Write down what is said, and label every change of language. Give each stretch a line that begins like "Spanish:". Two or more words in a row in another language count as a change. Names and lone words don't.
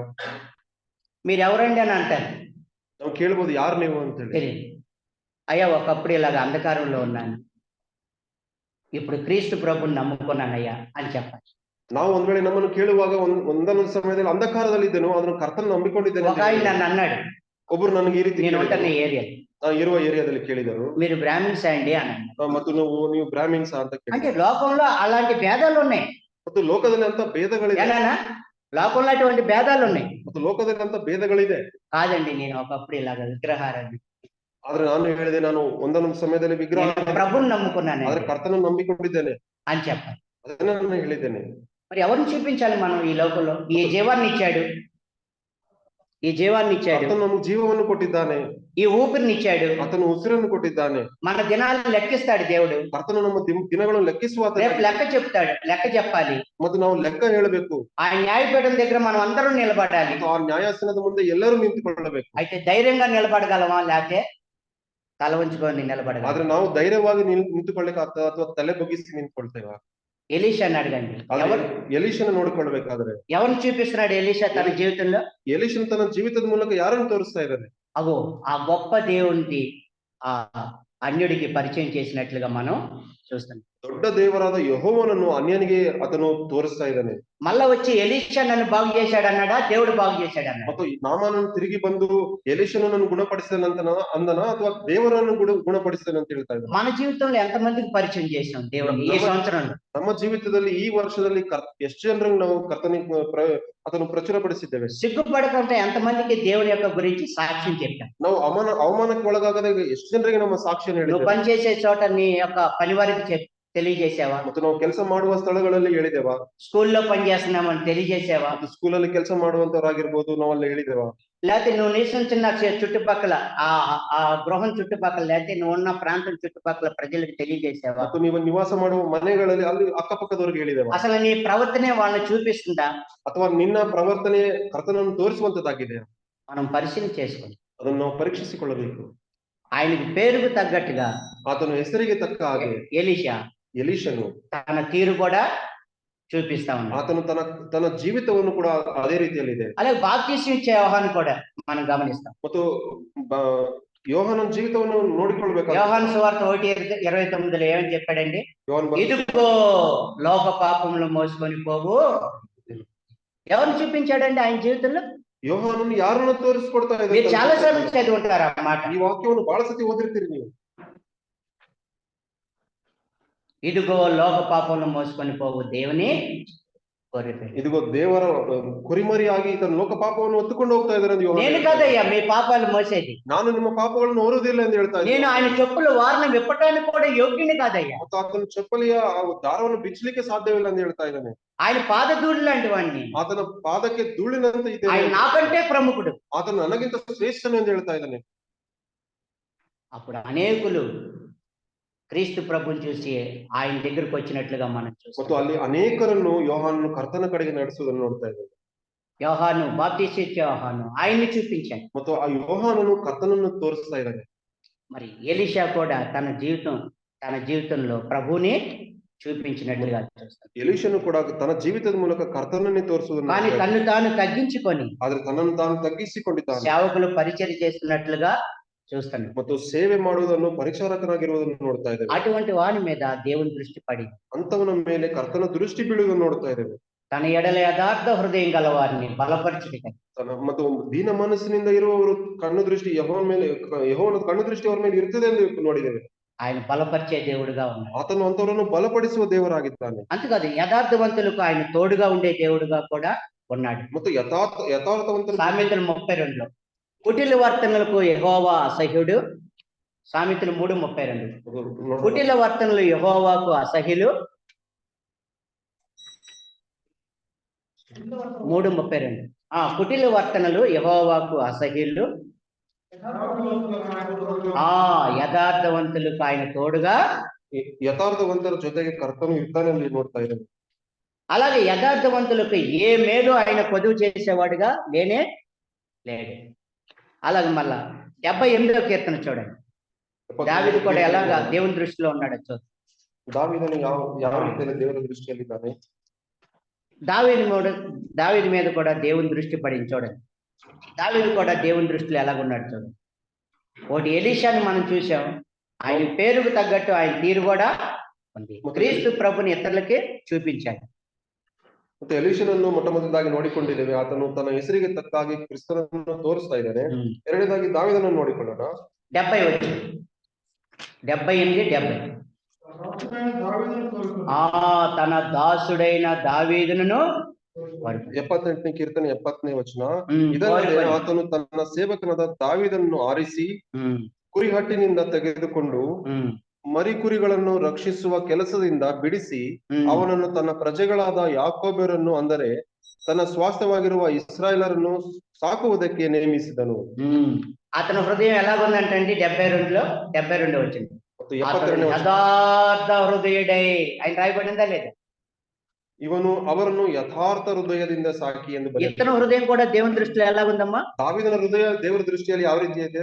Telugu: మీరు ఎవరండి అని అంటారు,
Kannada: ನಾವು ಕೇಳ್ಬೋದು, ಯಾರು ನೀವು ಅಂತ ಹೇಳಿ.
Telugu: తెలియదు. అయ్యా ఒకప్పుడు ఇలాగ అంధకారంలో ఉన్నాను, ఇప్పుడు క్రీస్తు ప్రభుని నమ్ముకున్నానయ్యా అని చెప్పాలి.
Kannada: ನಾವು ಒಂದ್ ವೇಳೆ ನಮ್ಮನ್ನು ಕೇಳುವಾಗ ಒಂದೊಂದು ಸಮಯದಲ್ಲಿ ಅಂಧಕಾರದಲ್ಲಿ ಇದ್ದೇನೋ, ಅದನ್ನು ಕರ್ತನ ನಂಬಿಕೊಂಡಿದ್ದೇನೆ.
Telugu: ఒక ఆయన నన్ను అన్నాడు,
Kannada: ಒಬ್ರು ನನಗೆ ಈ ರೀತಿ
Telugu: నేను ఉంటున్న ఏరియాలో,
Kannada: ಇರುವ ಏರಿಯಾದಲ್ಲಿ ಕೇಳಿದರು,
Telugu: మీరు బ్రాహ్మిన్స్ అండి అని అన్నాడు.
Kannada: ಮತ್ತು ನೀವು ಬ್ರಾಹ್ಮಿನ್ಸ್ ಅಂತ ಕೇಳಿ.
Telugu: అంటే లోకంలో అలాంటి భేదాలు ఉన్నాయి.
Kannada: ಮತ್ತು ಲೋಕದಲ್ಲಿ ಅಂತ ಭೇದಗಳಿದೆ.
Telugu: ఏనా? లోకంలో అటువంటి భేదాలు ఉన్నాయి.
Kannada: ಮತ್ತು ಲೋಕದಲ್ಲಿ ಅಂತ ಭೇದಗಳಿದೆ.
Telugu: కాదండి, నేను ఒకప్పుడు ఇలాగ విగ్రహారాధన,
Kannada: ಆದ್ರೆ ನಾನು ಹೇಳಿದೆ, ನಾನು ಒಂದೊಂದು ಸಮಯದಲ್ಲಿ ವಿಗ್ರಹ
Telugu: ప్రభుని నమ్ముకున్నాను
Kannada: ಆದ್ರೆ ಕರ್ತನ ನಂಬಿಕೊಂಡಿದ್ದೇನೆ
Telugu: అని చెప్పాలి.
Kannada: ಅದನ್ನ ನಾನು ಹೇಳಿದ್ದೇನೆ.
Telugu: మరి ఎవరిని చూపించాలి మనం ఈ లోకంలో? ఈ జీవాన్ని ఇచ్చాడు,
Kannada: ಆತನು ನಮಗೆ ಜೀವವನ್ನು ಕೊಟ್ಟಿದ್ದಾನೆ,
Telugu: ఈ ఊపిరిని ఇచ్చాడు,
Kannada: ಆತನು ಉಸಿರನ್ನು ಕೊಟ್ಟಿದ್ದಾನೆ.
Telugu: మన దినాలను లెక్కిస్తాడు దేవుడు.
Kannada: ಕರ್ತನು ನಮ್ಮ ದಿನಗಳನ್ನು ಲೆಕ್ಕಿಸುವ
Telugu: రేపు లెక్క చెప్తాడు, లెక్క చెప్పాలి.
Kannada: ಮತ್ತು ನಾವು ಲೆಕ್ಕ ಹೇಳಬೇಕು.
Telugu: ఆ న్యాయపీఠం దగ్గర మనం అందరం నిలబడాలి.
Kannada: ಆ ನ್ಯಾಯಾಸನದ ಮುಂದೆ ಎಲ್ಲರೂ ನಿಂತುಕೊಳ್ಳಬೇಕು.
Telugu: అయితే ధైర్యంగా నిలబడగలమా, లేకపోతే తల ఉంచుకొని నిలబడగలమా?
Kannada: ಆದ್ರೆ ನಾವು ಧೈರ್ಯವಾಗಿ ನಿಂತುಕೊಳ್ಳಿಕ್ಕೆ ಅಥವಾ ತಲೆ ಬಗ್ಗಿಸಿ ನಿಂತ್ಕೊಳ್ತೇವೆ.
Telugu: ఎలీషాని అడగండి. ఎవరు
Kannada: ಎಲೀಷನ ನೋಡಿಕೊಳ್ಬೇಕಾದ್ರೆ
Telugu: ఎవరిని చూపిస్తున్నాడు ఎలీషా తన జీవితంలో?
Kannada: ಎಲೀಷನ ತನ್ನ ಜೀವಿತದ ಮೂಲಕ ಯಾರನ್ನು ತೋರಿಸ್ತಾ ಇದ್ದಾನೆ?
Telugu: అగో ఆ గొప్ప దేవునికి ఆ అన్యుడికి పరిచయం చేసినట్లుగా మనం చూస్తున్నాం.
Kannada: ದೊಡ್ಡ ದೇವರಾದ ಯೆಹೋವನನ್ನು ಅನ್ಯನಿಗೆ ಆತನು ತೋರಿಸ್ತಾ ಇದ್ದಾನೆ.
Telugu: మళ్ళా వచ్చి ఎలీషా నన్ను బాగు చేశాడు అన్నాడా, దేవుడు బాగు చేశాడు అన్నాడు?
Kannada: ಮತ್ತು ನಾಮಾನನು ತಿರುಗಿ ಬಂದು ಎಲೀಷನನ್ನು ಗುಣಪಡಿಸಿದನಂತ ಅಂದನ ಅಥವಾ ದೇವರನ್ನು ಗುಣಪಡಿಸಿದನ ಅಂತ ಹೇಳ್ತಾ ಇದ್ದಾನೆ.
Telugu: మన జీవితంలో ఎంతమందికి పరిచయం చేసాం దేవుడిని ఈ సంవత్సరంలో?
Kannada: ನಮ್ಮ ಜೀವಿತದಲ್ಲಿ ಈ ವರ್ಷದಲ್ಲಿ ಎಷ್ಟು ಜನರಿಗೆ ನಾವು ಕರ್ತನಿಗೆ ಅದನ್ನು ಪ್ರಚುರಪಡಿಸಿದ್ದೇವೆ?
Telugu: సిగ్గుపడకుండా ఎంతమందికి దేవుని యొక్క గురించి సాక్ష్యం చెప్పాం?
Kannada: ನಾವು ಅವಮಾನಕ್ಕೆ ಒಳಗಾಗದೆ ಎಷ್ಟು ಜನರಿಗೆ ನಮ್ಮ ಸಾಕ್ಷಿಯನ್ನು
Telugu: నువ్వు
Kannada: ಹೇಳಿದ್ದೇವೆ?
Telugu: పనిచేసే చోట నీ యొక్క పని వారికి తెలియజేసావా?
Kannada: ಮತ್ತು ನಾವು ಕೆಲಸ ಮಾಡುವ ಸ್ಥಳಗಳಲ್ಲಿ ಹೇಳಿದೇವಾ?
Telugu: స్కూల్లో పనిచేస్తున్నామని తెలియజేసావా?
Kannada: ಸ್ಕೂಲಲ್ಲಿ ಕೆಲಸ ಮಾಡುವಂತವರಾಗಿರ್ಬೋದು, ನಾವಲ್ಲಿ ಹೇಳಿದೇವಾ?
Telugu: లేకపోతే నువ్వు నివసించిన చుట్టుపక్కల ఆ గృహం చుట్టుపక్కల, లేకపోతే నువ్వు ఉన్న ప్రాంతం చుట్టుపక్కల ప్రజలకు తెలియజేసావా?
Kannada: ಮತ್ತು ನೀವು ನಿವಾಸ ಮಾಡುವ ಮನೆಗಳಲ್ಲಿ ಅಲ್ಲಿ ಅಕ್ಕಪಕ್ಕದವರಿಗೆ ಹೇಳಿದೇವಾ?
Telugu: అసలు నీ ప్రవర్తనే వాళ్ళని చూపిస్తుందా?
Kannada: ಅಥವಾ ನಿನ್ನ ಪ್ರವರ್ತನೆ ಕರ್ತನನ್ನು ತೋರಿಸುವಂತದ್ದಾಗಿದೆ?
Telugu: మనం పరిశీలన చేసుకోండి.
Kannada: ಅದನ್ನು ನಾವು ಪರೀಕ್ಷಿಸಿಕೊಳ್ಳಬೇಕು.
Telugu: ఆయనకు పేరుకు తగ్గట్టుగా
Kannada: ಆತನ ಹೆಸರಿಗೆ ತಕ್ಕ ಹಾಗೆ ಎಲೀಷನು
Telugu: తన తీరు కూడా చూపిస్తా ఉన్నాడు.
Kannada: ಆತನು ತನ್ನ ಜೀವಿತವನ್ನು ಕೂಡ ಅದೇ ರೀತಿಯಲ್ಲಿದೆ.
Telugu: అలాగే బాప్తిస్మం ఇచ్చే యోహాను కూడా మనం గమనిస్తాం.
Kannada: ಮತ್ತು ಯೋಹಾನನ ಜೀವಿತವನ್ನು ನೋಡಿಕೊಳ್ಬೇಕು.
Telugu: యోహాను సువార్త 1:29 ఏమని చెప్పాడండి? ఇదిగో లోక పాపములు మోసుకొని పోవు. ఎవరిని చూపించాడండి ఆయన జీవితంలో?
Kannada: ಯೋಹಾನನು ಯಾರನ್ನು ತೋರಿಸ್ಕೊಡ್ತಾ
Telugu: మీరు
Kannada: ಇದ್ದಾರೆ?
Telugu: చాలా సార్లు చదివి ఉంటారు ఆ మాట.
Kannada: ಈ ವಾಕ್ಯವನ್ನು ಬಹಳ ಸತಿ ಓದಿರ್ತೀರಿ ನೀವು.
Telugu: ఇదిగో లోక పాపములు మోసుకొని పోవు దేవుని గొర్రె.
Kannada: ಇದಿಗೋ ದೇವರ ಕುರಿಮರಿಯಾಗಿ ತನ್ನ ಲೋಕ ಪಾಪವನ್ನು ಹೊತ್ತುಕೊಂಡು ಹೋಗ್ತಾ ಇದ್ದಾರೆ ಅಂತ ಯೋಹಾನ.
Telugu: నేను కాదయ్యా మీ పాపాలు మోసేది,
Kannada: ನಾನು ನಿಮ್ಮ ಪಾಪಗಳನ್ನು ಹೊರುವುದಿಲ್ಲ ಎಂದು ಹೇಳ್ತಾ ಇದ್ದೀನಿ.
Telugu: నేను ఆయన చెప్పులు వారిని విప్పటానికి కూడా యోగ్యుని కాదయ్యా.
Kannada: ಮತ್ತು ಆತನ ಚಪ್ಪಲಿಯ ದಾರವನ್ನು ಬಿಚ್ಚಲಿಕ್ಕೆ ಸಾಧ್ಯವಿಲ್ಲ ಎಂದು ಹೇಳ್ತಾ ಇದ್ದಾನೆ.
Telugu: ఆయన పాదధూళి లాంటి వాడిని,
Kannada: ಆತನ ಪಾದಕ್ಕೆ ಧೂಳಿನಂತೆ ಇದೆ,
Telugu: ఆయన నాకంటే ప్రముఖుడు.
Kannada: ಆತನು ನನಗಿಂತ ಶ್ರೇಷ್ಠನು ಎಂದು ಹೇಳ್ತಾ ಇದ್ದಾನೆ.
Telugu: అప్పుడు అనేకులు క్రీస్తు ప్రభుని చూసి ఆయన దగ్గరకు వచ్చినట్లుగా మనం
Kannada: ಮತ್ತು
Telugu: చూస్తాం.
Kannada: ಅಲ್ಲಿ ಅನೇಕರನ್ನು ಯೋಹಾನನು ಕರ್ತನ ಕಡೆಗೆ ನಡೆಸುವುದನ್ನು ನೋಡ್ತಾ ಇದ್ದೇವೆ.
Telugu: యోహాను బాప్తిస్మ ఇచ్చే యోహాను ఆయన్ని చూపించాడు.
Kannada: ಮತ್ತು ಆ ಯೋಹಾನನು ಕರ್ತನನ್ನು ತೋರಿಸ್ತಾ ಇದ್ದಾನೆ.
Telugu: మరి ఎలీషా కూడా తన జీవితంలో ప్రభువుని చూపించినట్లుగా చూస్తాం.
Kannada: ಎಲೀಷನು ಕೂಡ ತನ್ನ ಜೀವಿತದ ಮೂಲಕ ಕರ್ತನನ್ನೇ ತೋರಿಸುವುದನ್ನು
Telugu: కానీ తను తాను తగ్గించుకొని
Kannada: ಆದ್ರೆ ತನ್ನನ್ನು ತಾನು ತಗ್ಗಿಸಿಕೊಂಡಿದ್ದಾನೆ.
Telugu: సేవకులు పరిచర్య చేస్తున్నట్లుగా చూస్తున్నాడు.
Kannada: ಮತ್ತು ಸೇವೆ ಮಾಡುವುದನ್ನು ಪರಿಚಾರಕನಾಗಿರುವುದನ್ನು ನೋಡ್ತಾ ಇದ್ದೇವೆ.
Telugu: అటువంటి వాని మీద దేవుని దృష్టి పడి
Kannada: ಅಂತವನ ಮೇಲೆ ಕರ್ತನ ದೃಷ್ಟಿ ಬೀಳುವುದನ್ನು ನೋಡ್ತಾ ಇದ್ದೇವೆ.
Telugu: తన ఎడల యథార్థ హృదయం గల వారిని బలపరచుటకై,
Kannada: ಮತ್ತು ದೀನ ಮನಸ್ಸಿನಿಂದ ಇರುವವರು ಕಣ್ಣು ದೃಷ್ಟಿ ಯೆಹೋವನ ಕಣ್ಣು ದೃಷ್ಟಿ ಅವರ ಮೇಲೆ ಇರ್ತದೆ ಎಂದು ನೋಡಿದ್ದೇವೆ.
Telugu: ఆయన బలపరిచే దేవుడుగా ఉన్నాడు.
Kannada: ಆತನು ಅಂತವರನ್ನು ಬಲಪಡಿಸುವ ದೇವರಾಗಿದ್ದಾನೆ.
Telugu: అంతేకాదు యథార్థవంతులకు ఆయన తోడుగా ఉండే దేవుడుగా కూడా ఉన్నాడు.
Kannada: ಮತ್ತು ಯಥಾರ್ಥವಂತರು
Telugu: సామెతలు 32లో కుటిల వర్తనలకు యెహోవా అసహ్యుడు. సామెతలు 3:32 కుటిల వర్తనలు యెహోవాకు అసహ్యులు. 3:32 కుటిల వర్తనలు యెహోవాకు అసహ్యులు, యథార్థవంతులకు ఆయన తోడుగా.
Kannada: ಯಥಾರ್ಥವಂತರ ಜೊತೆಗೆ ಕರ್ತನು ಇರ್ತಾನೆ ಎಂದು ನೋಡ್ತಾ ಇದ್ದೇವೆ.
Telugu: అలాగే యథార్థవంతులకు ఏ మేలు ఆయన పొదువు చేసేవాడుగా లేనే లేడు. అలాగే మళ్ళా 78వ కీర్తన చూడండి. దావీదు కూడా ఎలాగా దేవుని దృష్టిలో ఉన్నాడో చూద్దాం.
Kannada: ದಾವೀದನು ಯಾವ ರೀತಿಯಲ್ಲಿ ದೇವರ ದೃಷ್ಟಿಯಲ್ಲಿದ್ದಾನೆ?
Telugu: దావీదు మీద కూడా దేవుని దృష్టి పడింది చూడండి. దావీదు కూడా దేవుని దృష్టిలో ఎలాగున్నాడు చూడండి. ఒకటి ఎలీషాని మనం చూసాం, ఆయన పేరుకు తగ్గట్టు ఆయన తీరు కూడా ఉంది. క్రీస్తు ప్రభుని ఇతరులకి చూపించాడు.
Kannada: ಮತ್ತೆ ಎಲೀಷನನ್ನು ಮೊಟ್ಟಮೊದಲಾಗಿ ನೋಡಿಕೊಂಡಿದ್ದೇವೆ. ಆತನು ತನ್ನ ಹೆಸರಿಗೆ ತಕ್ಕಾಗಿ ಕ್ರಿಸ್ತನನ್ನು ತೋರಿಸ್ತಾ ಇದ್ದಾನೆ. ಎರಡನೇದಾಗಿ ದಾವೀದನನ್ನು ನೋಡಿಕೊಳ್ಳೋಣ. 70
Telugu: వచ్చి 78, 70 తన దాసుడైన దావీదును
Kannada: 78ನೇ ಕೀರ್ತನೆ 70ನೇ ವಚನ. ಇದಲ್ಲದೆ ಆತನು ತನ್ನ ಸೇವಕನಾದ ದಾವೀದನನ್ನು ಆರಿಸಿ ಕುರಿಹಟ್ಟಿನಿಂದ ತೆಗೆದುಕೊಂಡು ಮರಿ ಕುರಿಗಳನ್ನು ರಕ್ಷಿಸುವ ಕೆಲಸದಿಂದ ಬಿಡಿಸಿ ಅವನನ್ನು ತನ್ನ ಪ್ರಜೆಗಳಾದ ಯಾಕೋಬ್ಯರನ್ನು, ಅಂದರೆ ತನ್ನ ಸ್ವಾಸ್ಥ್ಯವಾಗಿರುವ ಇಸ್ರಾಯೇಲರನ್ನು ಸಾಕುವುದಕ್ಕೆ ನೇಮಿಸಿದನು.
Telugu: అతని హృదయం ఎలాగుందంటే 72 వచ్చింది. యథార్థ హృదయుడై ఆయన రాయబడిందా లేదా?
Kannada: ಇವನು ಅವರನ್ನು ಯಥಾರ್ಥ ಹೃದಯದಿಂದ ಸಾಕಿ ಎಂದು ಬರೆದಿದ್ದಾನೆ.
Telugu: ఇతని హృదయం కూడా దేవుని దృష్టిలో ఎలాగుందమ్మా?
Kannada: దావీదನ ಹೃದಯ ದೇವರ ದೃಷ್ಟಿಯಲ್ಲಿ ಯಾವ ರೀತಿ ಇದೆ?